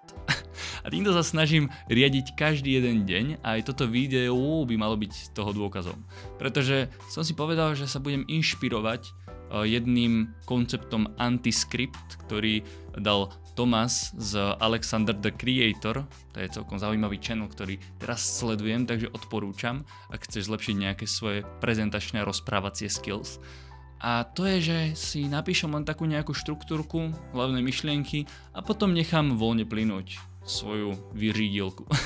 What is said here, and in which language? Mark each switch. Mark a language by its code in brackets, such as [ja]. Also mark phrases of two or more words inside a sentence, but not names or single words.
[sk] A týmto sa snažím riadiť každý jeden deň a aj toto video by malo byť toho dôkazom. Pretože som si povedal, že sa budem inšpirovať jedným konceptom anti-script, ktorý dal Thomas z Alexander the Creator. To je celkom zaujímavý channel, ktorý teraz sledujem, takže odporúčam, ak chceš zlepšiť nejaké svoje prezentačné a rozprávacie skills. A to je, že si napíšem len takú nejakú štruktúrku, hlavné myšlienky a potom nechám voľne plynúť svoju vyřídilku.